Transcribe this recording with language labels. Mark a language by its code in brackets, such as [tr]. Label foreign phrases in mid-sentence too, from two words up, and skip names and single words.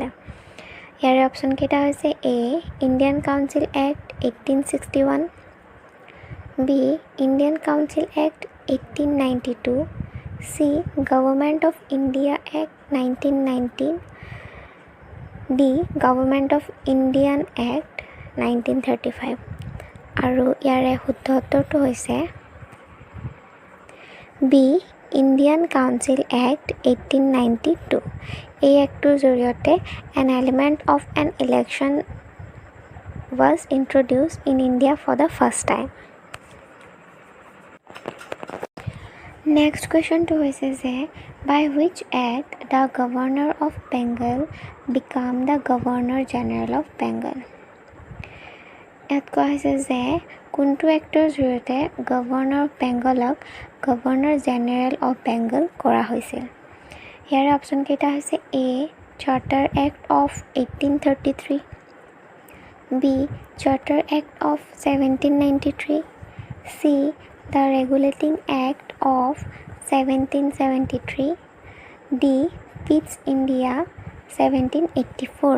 [as] ইয়াৰে অপশ্যন কেইটা হৈছে এ ইণ্ডিয়ান কাউন্সিল এক্ট 1861, বি ইণ্ডিয়ান কাউন্সিল এক্ট 1892, চি গভৰ্ণমেণ্ট অফ ইণ্ডিয়া এক্ট 1919, ডি গভৰ্ণমেণ্ট অফ ইণ্ডিয়ান এক্ট 1935। আৰু ইয়াৰে শুদ্ধ উত্তৰটো হৈছে বি ইণ্ডিয়ান কাউন্সিল এক্ট 1892। এই এক্টটোৰ জৰিয়তে [en] an element of an election was introduced in India for the first time. Next question to [as] হৈছে যে [en] by which act the governor of Bengal became the governor general of Bengal? [as] ইয়াত কোৱা হৈছে যে কোনটো এক্টৰ জৰিয়তে [en] governor of Bengal governor general of Bengal [as] কৰা হৈছিল। ইয়াৰে অপশ্যন কেইটা হৈছে এ চাৰ্টাৰ এক্ট অফ 1833, বি চাৰ্টাৰ এক্ট অফ 1793, চি দ্য ৰেগুলেটিং এক্ট অফ 1773, ডি পিটছ ইণ্ডিয়া 1784।